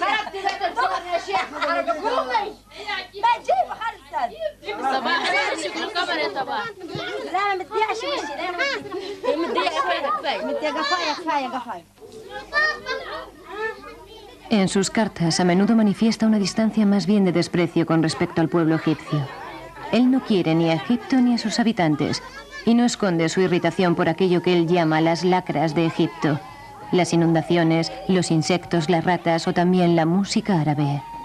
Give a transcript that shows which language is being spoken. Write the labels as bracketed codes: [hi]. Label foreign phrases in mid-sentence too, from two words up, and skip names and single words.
[ar] خربتي ذات الضغط يا شيخ قومي ما تجيب خلصت صباح شكله كبر يا صباح لا ما متضيعش وشي لا متضيع كفايه. [es] En sus cartas a menudo manifiesta una distancia más bien de desprecio con respecto al pueblo egipcio. Él no quiere ni a Egipto ni a sus habitantes, y no esconde su irritación por aquello que él llama las lacras de Egipto, las inundaciones, los insectos, las ratas o también la música árabe.